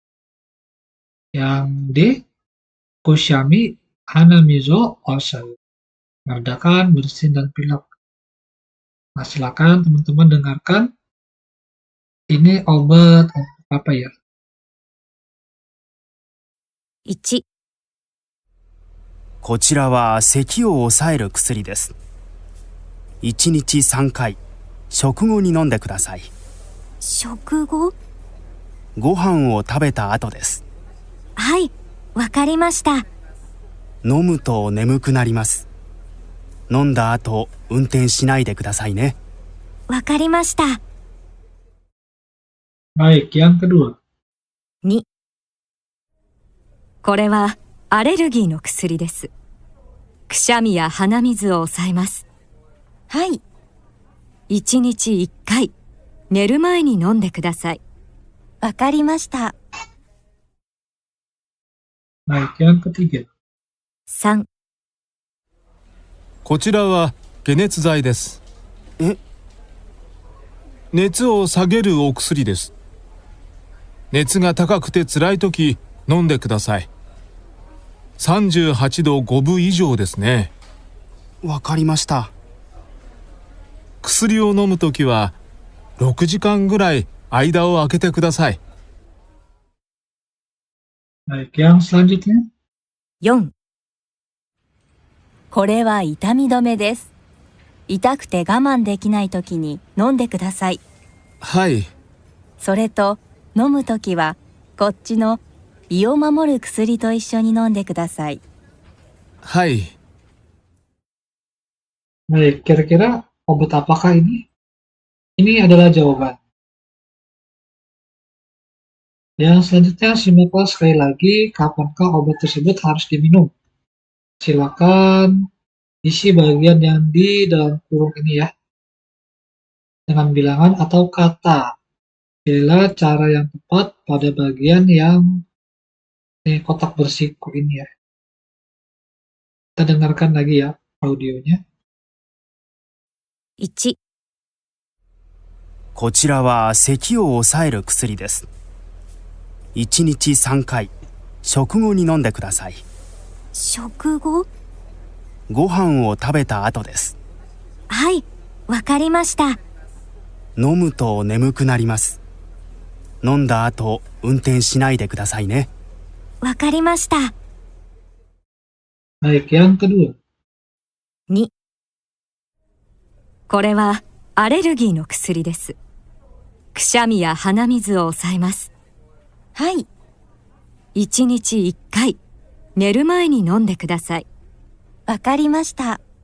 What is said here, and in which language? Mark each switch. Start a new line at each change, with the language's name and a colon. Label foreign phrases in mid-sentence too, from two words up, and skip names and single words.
Indonesian: Yang D,
Japanese: くしゃみ 鼻水を 抑える
Indonesian: meredakan bersin dan pilek. Nah, silakan teman-teman dengarkan. Ini obat apa ya?
Japanese: 1、こちらは咳を抑える薬です。1日3回、食後に飲んでください。食後？ご飯を食べた後です。はい、わかりました。飲むと眠くなります。飲んだ後運転しないでくださいね。わかりました。
Indonesian: Baik, yang kedua.
Japanese: 2、これはアレルギーの薬です。くしゃみや鼻水を抑えます。はい。1日1回、寝る前に飲んでください。わかりました。
Indonesian: Baik, yang ketiga.
Japanese: 3、こちらは解熱剤です。え、熱を下げるお薬です。熱が高くて辛いとき飲んでください。38度5分以上ですね。わかりました。薬を飲むときは6時間ぐらい間を空けてください。
Indonesian: Baik, yang selanjutnya.
Japanese: 4、これは痛み止めです。痛くて我慢できないときに飲んでください。はい。それと飲むときはこっちの胃を守る薬と一緒に飲んでください。はい。
Indonesian: Baik, kira-kira obat apakah ini? Ini adalah jawaban. Yang selanjutnya simaklah sekali lagi kapankah obat tersebut harus diminum. Silakan isi bagian yang di dalam kurung ini ya, dengan bilangan atau kata. Pilihlah cara yang tepat pada bagian yang kotak bersiku ini ya. Kita dengarkan lagi ya audionya.
Japanese: 1、こちらは咳を抑える薬です。1日3回、食後に飲んでください。食後？ご飯を食べた後です。はい、わかりました。飲むと眠くなります。飲んだ後運転しないでくださいね。わかりました。
Indonesian: Baik, yang kedua.
Japanese: 2、これはアレルギーの薬です。くしゃみや鼻水を抑えます。はい。1日1回、寝る前に飲んでください。わかりました。